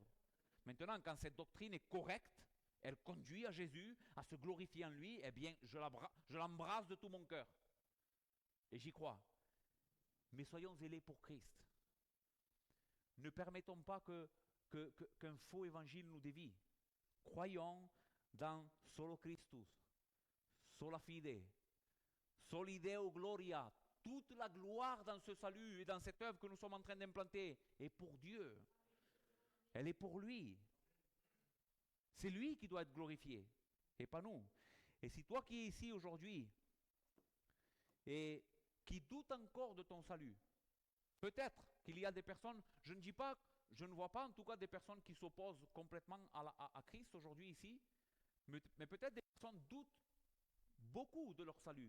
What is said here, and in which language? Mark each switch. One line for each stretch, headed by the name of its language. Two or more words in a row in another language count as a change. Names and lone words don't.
French: Maintenant, quand cette doctrine est correcte, elle conduit à Jésus, à se glorifier en lui, eh bien, je l'embrasse de tout mon cœur. Et j'y crois. Mais soyons zélés pour Christ. Ne permettons pas qu'un faux évangile nous dévie. Croyons dans
Latin: solo Christus, sola fide, soli Deo gloria.
French: Toute la gloire dans ce salut et dans cette œuvre que nous sommes en train d'implanter est pour Dieu. Elle est pour lui. C'est lui qui doit être glorifié et pas nous. Et si toi qui es ici aujourd'hui et qui doute encore de ton salut, peut-être qu'il y a des personnes, je ne vois pas en tout cas des personnes qui s'opposent complètement à Christ aujourd'hui ici, mais peut-être des personnes doutent beaucoup de leur salut.